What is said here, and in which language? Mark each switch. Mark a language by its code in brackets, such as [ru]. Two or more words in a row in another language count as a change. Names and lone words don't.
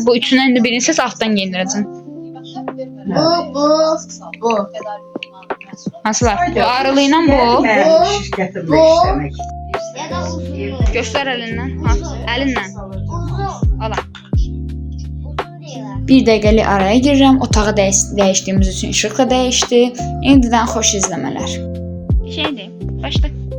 [tr] Bu üçünden de birini seç, alttan giyindireceksin. Bu. Nasıl var? Bu arılığıyla bu. Göster elinden. Ha, elinden. Al. [az] Bir dəqiqəlik araya girirəm. Otağı dəyişdiyimiz üçün işıq da dəyişdi. İndidən xoş izləmələr. Şeydir. Başla.